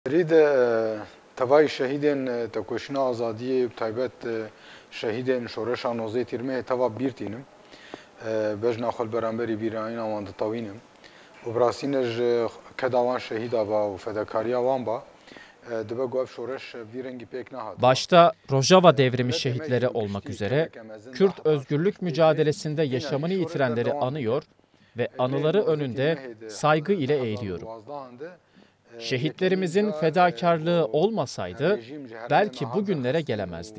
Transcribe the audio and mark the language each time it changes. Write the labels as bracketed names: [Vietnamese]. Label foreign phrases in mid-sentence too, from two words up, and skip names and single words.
[Kurdish] Rîde tevayê şehîdên tekoşîna azadiyê taybet şehîdên şoreşa nozê tîrmeyê teva bîr tînim. Bejna xwe li beramberî bîranîna wan ditewînim. û bi rastî ne ji keda wan şehîda ba û fedakariya wan ba dibe ku ev şoreş vî rengî pêk nehat. [Turkish] Başta Rojava devrimi şehitleri olmak üzere Kürt özgürlük mücadelesinde yaşamını yitirenleri anıyor ve anıları önünde saygı ile eğiliyorum. Şehitlerimizin fedakarlığı olmasaydı belki bugünlere gelemezdik.